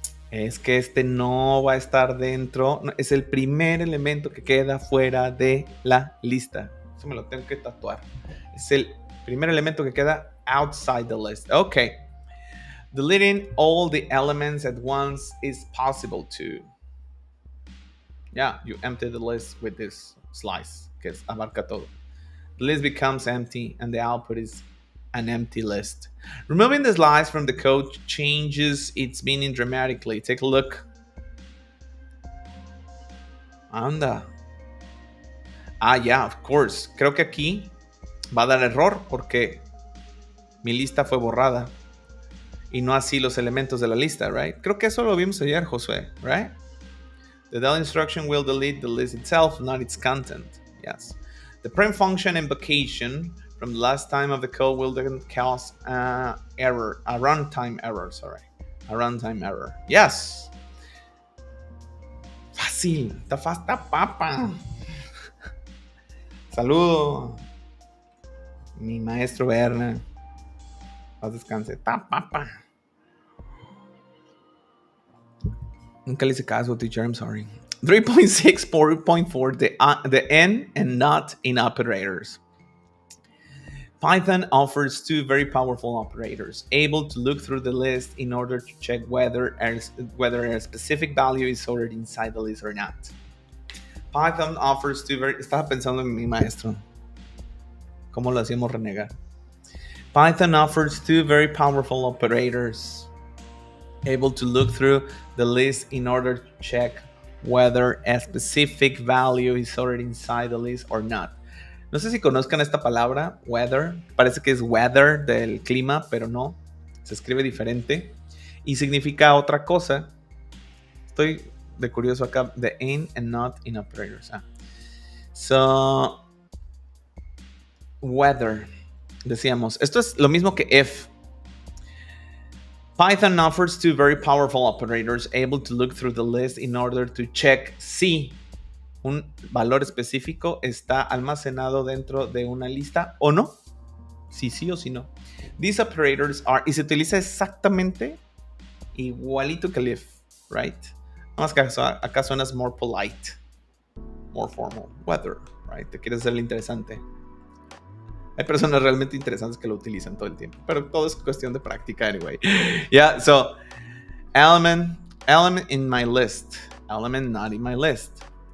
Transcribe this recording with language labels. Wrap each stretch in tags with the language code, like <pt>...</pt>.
<es>Es que este no va a estar dentro. No, es el primer elemento que queda fuera de la lista. Eso me lo tengo que tatuar. Es el primer elemento que queda</es> <en>outside the list. Okay. Deleting all the elements at once is possible too. Yeah, you empty the list with this slice,</en> <es>que es abarca todo.</es> <en>The list becomes empty and the output is an empty list. Removing the slice from the code changes its meaning dramatically. Take a look. Anda. Ah, yeah, of course.</en> <es>Creo que aquí va a dar error porque mi lista fue borrada y no así los elementos de la lista, right? Creo que eso lo vimos ayer, Josué, right?</es> <en>The del instruction will delete the list itself, not its content. Yes. The print function invocation from the last time of the code will then cause a runtime error, sorry. A runtime error. Yes.</en> <es>Fácil. Está papa. Saludo. Mi maestro Berna. Paz descanse. Está papa. Nunca le hice caso, teacher.</es> <en>I'm sorry. 3.6.4 the N and not in operators. Python offers two very powerful operators, able to look through the list in order to check whether a specific value is stored inside the list or not. Python offers two very...</en> <es>Estaba pensando en mi maestro. ¿Cómo lo hacíamos renegar?</es> <en>Python offers two very powerful operators, able to look through the list in order to check whether a specific value is stored inside the list or not.</en> <es>No sé si conozcan esta palabra, weather. Parece que es weather del clima, pero no. Se escribe diferente y significa otra cosa. Estoy de curioso acá.</es> <en>The in and not in operators. So, weather.</en> <es>Decíamos, esto es lo mismo que if.</es> <en>Python offers two very powerful operators able to look through the list in order to check</en> <es>si un valor específico está almacenado dentro de una lista o no. Si sí o si no.</es> <en>These operators are...</en> <es>Y se utiliza exactamente igualito que el if, right? Nada más que acá suenas</es> <en>more polite, more formal.</en> <es>Weather, right? Te quieres hacerle interesante. Hay personas realmente interesantes que lo utilizan todo el tiempo, pero todo es cuestión de práctica anyway.</es> <en>Yeah, so element in my list, element not in my list.</en>